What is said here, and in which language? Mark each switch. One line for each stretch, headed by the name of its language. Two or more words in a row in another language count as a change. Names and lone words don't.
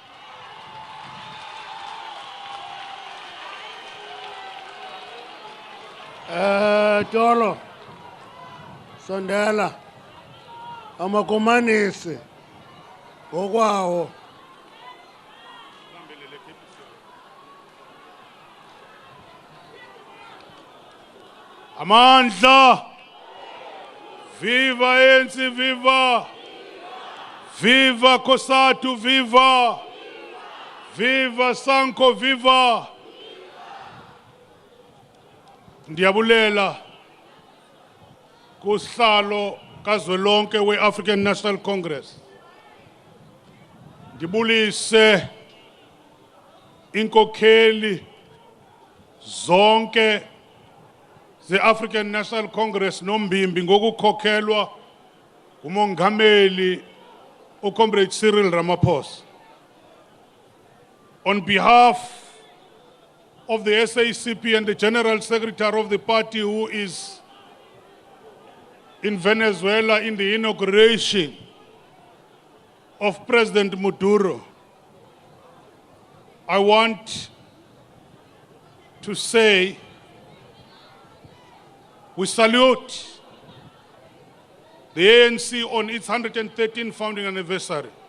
Xhosa: Tolo sondela amakomanisi ngokwawo. Amandla, viva ANC, viva, viva Kosatu, viva, viva Sanko, viva. Ndiyabulela kusihlalo kazwelonke we-African National Congress. Ndibulise inkokheli zonke ze-African National Congress nombimbi ngokukhokhelwa umongameli uComrade Cyril Ramaphosa.
English: On behalf of the SACP and the General Secretary of the party who is in Venezuela in the inauguration of President Maduro, I want to say we salute the ANC on its 113th founding anniversary.